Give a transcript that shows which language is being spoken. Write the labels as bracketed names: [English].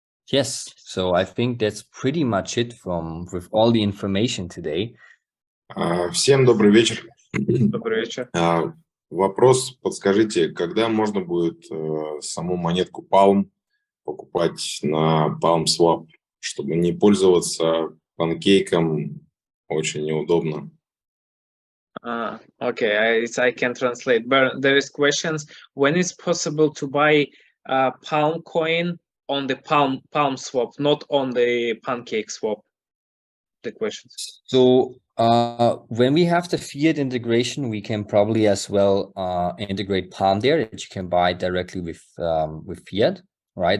[English] Yes, so I think that's pretty much it with all the information today. [Russian] Всем добрый вечер. Добрый вечер. Вопрос, подскажите, когда можно будет саму монетку Palm покупать на PalmSwap, чтобы не пользоваться панкейком, очень неудобно. [English] Okay, I can translate, but there is questions when it's possible to buy Palm coin on the PalmSwap, not on the Pancake swap. The questions. So when we have the fiat integration, we can probably as well integrate Palm there, that you can buy directly with fiat, right?